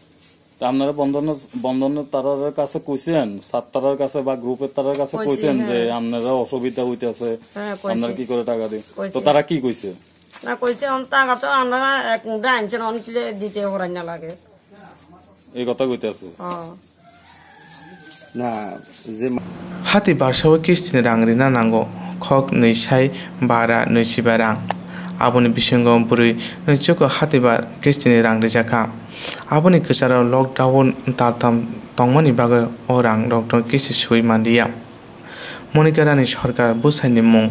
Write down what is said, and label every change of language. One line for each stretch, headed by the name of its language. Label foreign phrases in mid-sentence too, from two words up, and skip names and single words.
Bangla: আপনারা বন্ধনের তারার কাছে কইছেন, সাত তারার কাছে বা গ্রুপের তারার কাছে কইছেন যে আপনারা অসুবিধা হইতেছে, আপনারা কি করে টাকা দিন? তো তারা কি কইছে? না কইছে টাকা তো আমরা এক মুঠা আনছেন, অনকিলে দিতে হরাই না লাগে, এই কথা কইতেছে।
Kok Borok: hati barsawo kistini rangri na nango khok nei sai bara nei siba rang aboni bisingo burui choko hati bar kistini rangri jaka aboni kisara lockdown tatam tongmani bagai orang doktor kisti sui mandia monikarani sarkar busaini mung